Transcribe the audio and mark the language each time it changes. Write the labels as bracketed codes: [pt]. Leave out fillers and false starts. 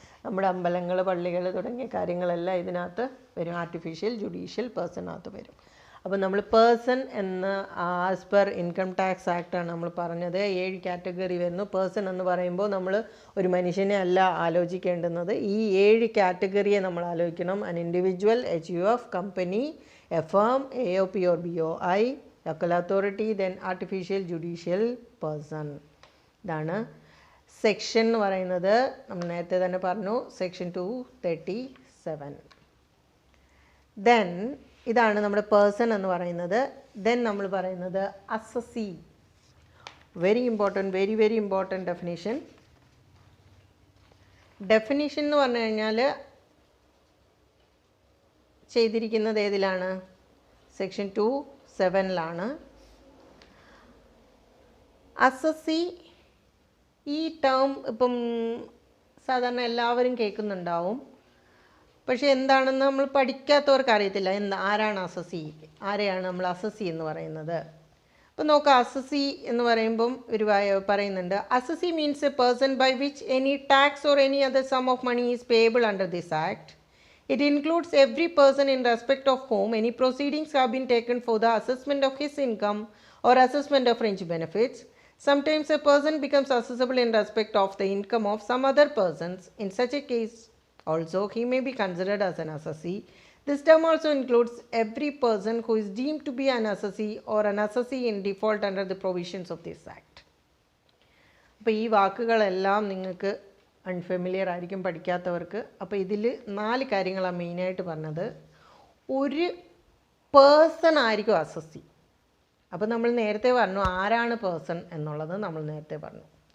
[ml] നമ്മുടെ അമ്പലങ്ങൾ, പള്ളികൾ തുടങ്ങിയ കാര്യങ്ങളെല്ലാം ഇതിനകത്ത് വരും. ആർട്ടിഫിഷ്യൽ ജുഡീഷ്യൽ പേഴ്സണിനകത്ത് വരും. അപ്പോൾ നമ്മൾ പേഴ്സൺ എന്ന [en] as per income tax [ml] ആക്റ്റാണ് നമ്മൾ പറഞ്ഞത്. 7 കാറ്റഗറി വരുന്നു. പേഴ്സൺ എന്ന് പറയുമ്പോൾ നമ്മൾ ഒരു മനുഷ്യനെ അല്ല ആലോചിക്കേണ്ടുന്നത്, ഈ 7 കാറ്റഗറിയെ നമ്മൾ ആലോചിക്കണം. [en] An individual, HUF, company, a firm, AOP or BOI, local authority, then artificial judicial person. [ml] ഇതാണ് സെക്ഷൻ എന്ന് പറയുന്നത്. നമ്മൾ നേരത്തെ തന്നെ പറഞ്ഞു, സെക്ഷൻ 237. ദെൻ ഇതാണ് നമ്മുടെ പേഴ്സൺ എന്ന് പറയുന്നത്. ദെൻ നമ്മൾ പറയുന്നത് assessee. [en] Very important definition. [ml] Definition എന്ന് പറഞ്ഞു കഴിഞ്ഞാൽ ചെയ്തിരിക്കുന്നത് ഏതിലാണ്? സെക്ഷൻ 2:7 അസസി ഈ ടേം ഇപ്പം സാധാരണ എല്ലാവരും കേൾക്കുന്നുണ്ടാവും, പക്ഷേ എന്താണെന്ന് നമ്മൾ പഠിക്കാത്തവർക്ക് അറിയത്തില്ല. ആരാണ് അസസി, ആരെയാണ് നമ്മൾ അസസി എന്ന് പറയുന്നത്. അപ്പോൾ നോക്കാം, അസസി എന്ന് പറയുമ്പം ഒരു പറയുന്നുണ്ട്, [en] Assessee means a person by which any tax or any other sum of money is payable under this act. It includes every person in respect of whom any proceedings have been taken for the assessment of his income or assessment of fringe benefits. Sometimes a person becomes assessable in respect of the income of some other persons. In such a case also he may be considered as an assessee. This term also includes every person who is deemed to be an assessee or an assessee in default under the provisions of this act. [ml] അപ്പോൾ ഈ വാക്കുകളെല്ലാം നിങ്ങൾക്ക് unfamiliar ആയിരിക്കും പഠിക്കാത്തവർക്ക്. അപ്പോൾ ഇതിൽ 4 കാര്യങ്ങളാണ് മെയിനായിട്ട് പറഞ്ഞത്. ഒരു പേഴ്സൺ ആയിരിക്കും അസസി. അപ്പോൾ നമ്മൾ നേരത്തെ പറഞ്ഞു ആരാണ് പേഴ്സൺ എന്നുള്ളത് നമ്മൾ നേരത്തെ പറഞ്ഞു.